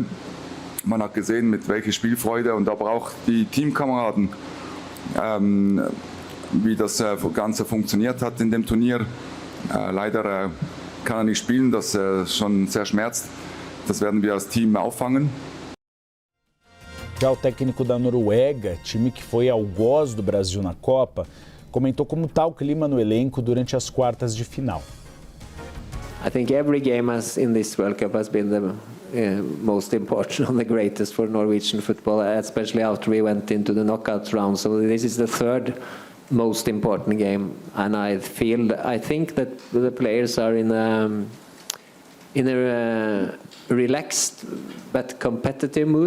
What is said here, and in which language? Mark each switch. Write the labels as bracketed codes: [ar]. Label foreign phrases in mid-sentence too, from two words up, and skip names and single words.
[de] Man hat gesehen, mit welcher Spielfreude und aber auch die Teamkameraden, wie das Ganze funktioniert hat in dem Turnier. Leider kann er nicht spielen, das schon sehr schmerzt. Das werden wir als Team auffangen. [pt] Já o técnico da Noruega, time que foi algoz do Brasil na Copa, comentou como está o clima no elenco durante as quartas de final. [en] I think every game in this World Cup has been the most important and the greatest for Norwegian football, especially after we went into the knockout round. So this is the 3rd most important game, and I think that the players are in a relaxed but competitive mood.